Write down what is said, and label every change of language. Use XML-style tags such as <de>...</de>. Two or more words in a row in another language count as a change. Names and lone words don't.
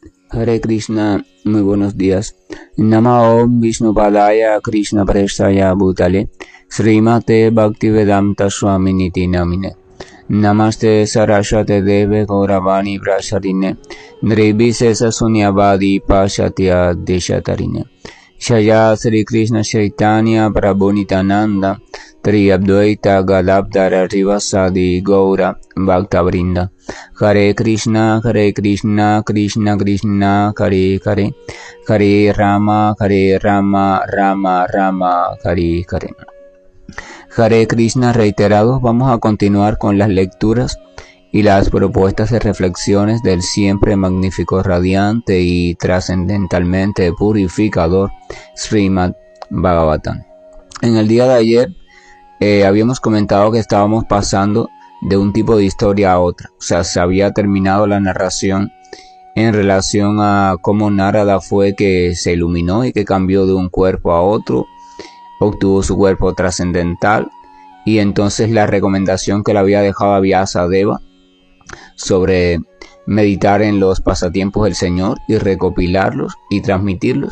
<es>Hare Krishna, muy buenos días.</es> <sa>नमः ॐ विष्णुपादाय कृष्ण प्रेष्ठाय भूतले श्रीमते भक्तिवेदान्त स्वामिन् इति नामिने नमस्ते सारस्वते देवे गौरवाणी प्रचारिणे निर्विशेष शून्यवादि पाश्चात्य देशतारिणे जय श्री कृष्ण चैतन्य प्रभु नित्यानन्द श्री अद्वैत गदाधर श्रीवासादि गौर भक्तवृन्द हरे कृष्ण, कृष्ण कृष्ण, हरे हरे, हरे राम, राम राम, हरे हरे.</sa> <es>Hare Krishna reiterados, vamos a continuar con las lecturas y las propuestas de reflexiones del siempre magnífico, radiante y trascendentalmente purificador Srimad Bhagavatam. En el día de ayer habíamos comentado que estábamos pasando de un tipo de historia a otra, o sea, se había terminado la narración en relación a cómo Narada fue que se iluminó y que cambió de un cuerpo a otro, obtuvo su cuerpo trascendental, y entonces la recomendación que le había dejado a Vyasadeva sobre meditar en los pasatiempos del Señor y recopilarlos y transmitirlos.</es>